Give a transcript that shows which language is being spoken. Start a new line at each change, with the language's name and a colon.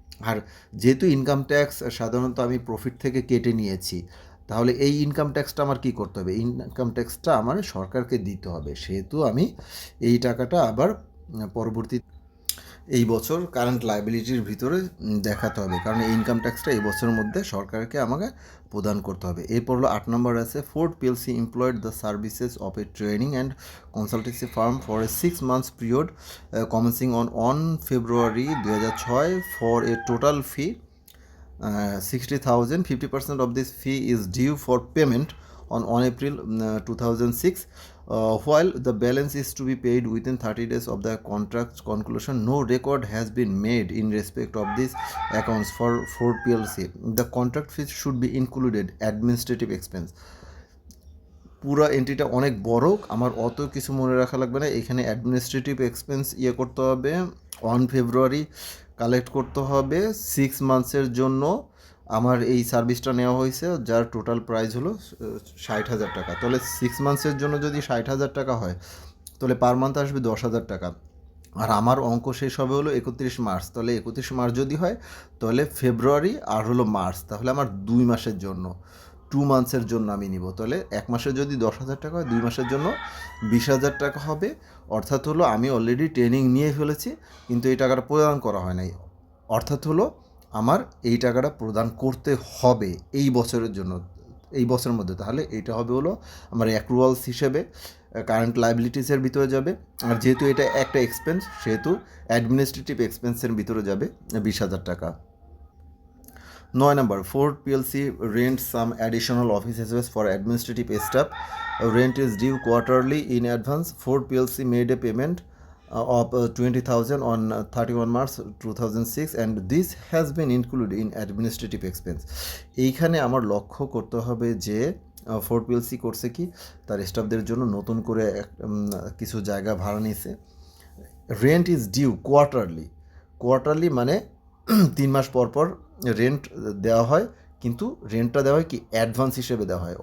Bangla: আর যেহেতু income tax সাধারণত আমি প্রফিট থেকে কেটে নিয়েছি, তাহলে এই ইনকাম ট্যাক্সটা আমার কী করতে হবে, ইনকাম ট্যাক্সটা আমার সরকারকে দিতে হবে, সেহেতু আমি এই টাকাটা আবার পরবর্তী এই বছর কারেন্ট লায়াবিলিটির ভিতরে দেখাতে হবে, কারণ এই ইনকাম ট্যাক্সটা এই বছরের মধ্যে সরকারকে আমাকে প্রদান করতে হবে। এরপর হলো 8 নম্বর আছে,
English: Ford PLC employed the services of a training and consultancy firm for a 6 months period commencing on 1 February 2006 for a total fee 60,000. 50% of this fee is due for payment on 1 April 2006, while the balance is to be paid within 30 days of the contract conclusion. No record has been made in respect of these accounts for Ford PLC. The contract fees should be included administrative expense.
Bangla: পুরো এন্ট্রিটা অনেক বড়, আমার অত কিছু মনে রাখা লাগবে না। এখানে অ্যাডমিনিস্ট্রেটিভ এক্সপেন্স করতে হবে, 1 February কালেক্ট করতে হবে, 6 months জন্য আমার এই সার্ভিসটা নেওয়া হয়েছে, যার টোটাল প্রাইস হলো 60,000 টাকা। তাহলে 6 months জন্য যদি 60,000 টাকা হয়, তাহলে পার মান্থ আসবে 10,000 টাকা। আর আমার অঙ্ক শেষ হবে হলো 31 মার্চ, তাহলে 31 মার্চ যদি হয়, তাহলে ফেব্রুয়ারি আর হলো মার্চ, তাহলে আমার 2 মাসের জন্য 2 months জন্য আমি নিব। তাহলে 1 মাসে যদি 10,000 টাকা হয়, 2 মাসের জন্য 20,000 টাকা হবে। অর্থাৎ হলো আমি অলরেডি ট্রেনিং নিয়ে ফেলেছি, কিন্তু এই টাকাটা প্রদান করা হয় নাই। অর্থাৎ হলো আমার এই টাকাটা প্রদান করতে হবে এই বছরের জন্য, এই বছরের মধ্যে। তাহলে এটা হবে হলো আমার অ্যাক্রুয়ালস হিসেবে কারেন্ট লায়াবিলিটিসের ভিতরে যাবে। আর যেহেতু এটা একটা এক্সপেন্স, সেহেতু অ্যাডমিনিস্ট্রেটিভ এক্সপেন্সের ভিতরে যাবে 20,000 টাকা।
English: 9 number, Ford PLC rent some additional office space for administrative staff. Rent is due quarterly in advance. Ford PLC made a payment of 20,000 on 31 March 2006, and this has been included in administrative expense.
Bangla: এইখানে আমার লক্ষ্য করতে হবে যে Ford PLC করছে কি, তার স্টাফদের জন্য নতুন করে কিছু জায়গা ভাড়া নিয়েছে।
English: rent is due quarterly
Bangla: মানে 3 মাস পর পর রেন্ট দেওয়া হয়, কিন্তু রেন্টটা দেওয়া হয় কি অ্যাডভান্স হিসেবে দেওয়া হয়।